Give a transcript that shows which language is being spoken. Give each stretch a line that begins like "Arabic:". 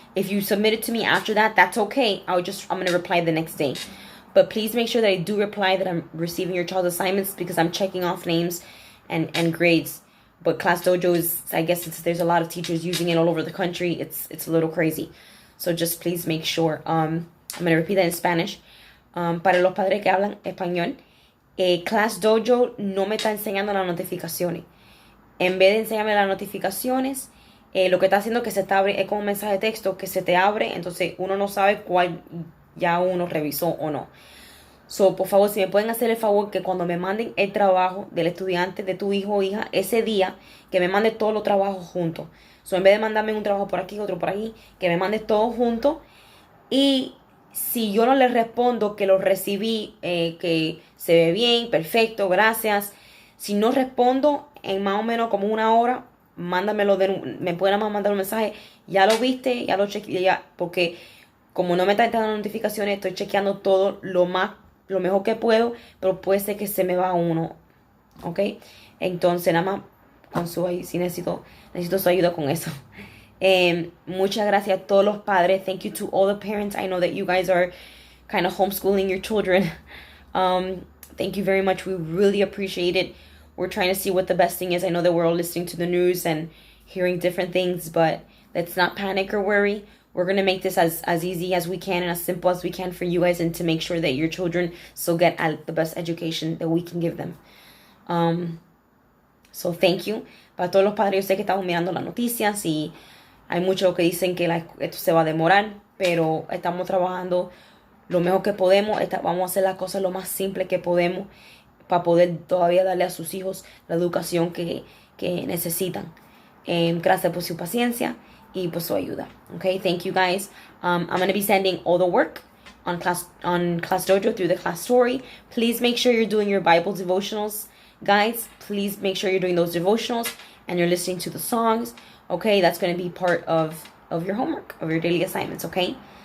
English: If you submit it to me after that, that's okay. I'm going to reply the next day. But please make sure that I do reply that I'm receiving your child's assignments because I'm checking off names and grades. But Class Dojo is, I guess there's a lot of teachers using it all over the country. It's a little crazy. So just please make sure. I'm going to repeat that in Spanish.
Spanish: Para los padres que hablan español, Class Dojo no me está enseñando las notificaciones. En vez de enseñarme las notificaciones, lo que está haciendo que se te abre, es como un mensaje de texto que se te abre, entonces uno no sabe cuál ya uno revisó o no. So, por favor, si me pueden hacer el favor que cuando me manden el trabajo del estudiante, de tu hijo o hija, ese día, que me mande todos los trabajos juntos. So, en vez de mandarme un trabajo por aquí, otro por ahí, que me mande todo junto. Y si yo no les respondo que lo recibí, que se ve bien, perfecto, gracias. Si no respondo en más o menos como una hora, mándamelo, me pueden mandar un mensaje. Ya lo viste, ya lo chequeé, ya, porque como no me están entrando notificaciones, estoy chequeando todo lo mejor que puedo, pero puede ser que se me va uno, ¿ok? Entonces, nada más con su ayuda, sí necesito su ayuda con eso. Muchas gracias a todos los padres.
English: Thank you to all the parents. I know that you guys are kind of homeschooling your children. Thank you very much. We really appreciate it. We're trying to see what the best thing is. I know that we're all listening to the news and hearing different things, but let's not panic or worry. We're going to make this as easy as we can and as simple as we can for you guys, and to make sure that your children still get the best education that we can give them. So thank you.
Spanish: Para todos los padres, yo sé que estamos mirando las noticias y hay muchos que dicen que esto se va a demorar, pero estamos trabajando lo mejor que podemos. Vamos a hacer las cosas lo más simple que podemos para poder todavía darle a sus hijos la educación que necesitan. Gracias por su paciencia y por su ayuda.
English: Okay, thank you guys. I'm going to be sending all the work on Class Dojo through the class story. Please make sure you're doing your Bible devotionals, guys. Please make sure you're doing those devotionals and you're listening to the songs. Okay, that's going to be part of your homework, of your daily assignments, okay?